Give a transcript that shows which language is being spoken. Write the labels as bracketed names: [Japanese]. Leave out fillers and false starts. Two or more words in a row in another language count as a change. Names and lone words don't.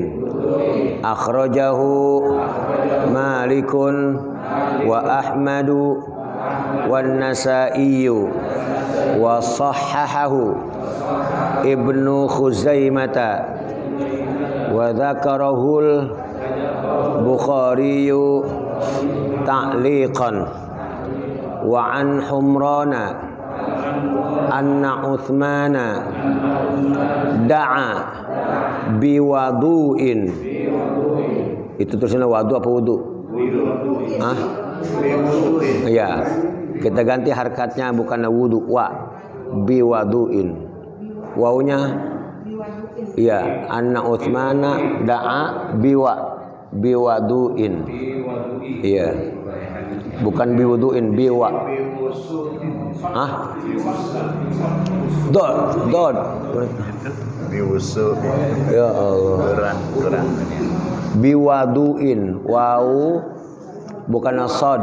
[Arabic] أخرجه مالك وأحمد والنسائي وصححه ابن خزيمة وذكره البخاري تعليقا. وعن حمران أن عثمان دعا بوضوء. [Indonesian] Itu tulisannya wadu apa wudu? Hah? Iya. Kita ganti harkatnya, bukan wudu, [Arabic] وبوضوء. [Indonesian] Wawunya iya, [Arabic] أن عثمان دعا بوضوء. [Indonesian] Iya. Bukan biwudu'in, biwa. Hah? Dod. Biwusu. [Arabic] يا الله. [Indonesian] Kurang. Biwadu'in. Wau bukan sod.